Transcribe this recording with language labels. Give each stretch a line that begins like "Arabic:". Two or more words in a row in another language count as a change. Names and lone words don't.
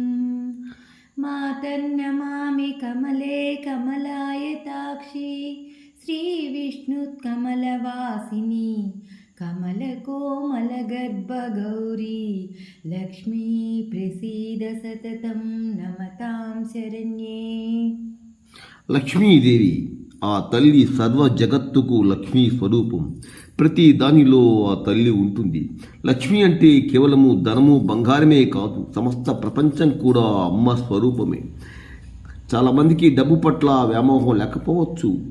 Sanskrit: मातर्नमामि कमले कमलायताक्षी श्रीविष्णुत्कमलवासिनी कमलकोमलगर्भगौरी लक्ष्मी प्रसीद सततं नमतां शरण्ये.
Telugu: లక్ష్మీదేవి ఆ తల్లి సర్వ జగత్తుకు లక్ష్మీ స్వరూపం. ప్రతి దానిలో ఆ తల్లి ఉంటుంది. లక్ష్మి అంటే కేవలము ధనము బంగారమే కాదు, సమస్త ప్రపంచం కూడా అమ్మ స్వరూపమే. చాలామందికి డబ్బు పట్ల వ్యామోహం లేకపోవచ్చు.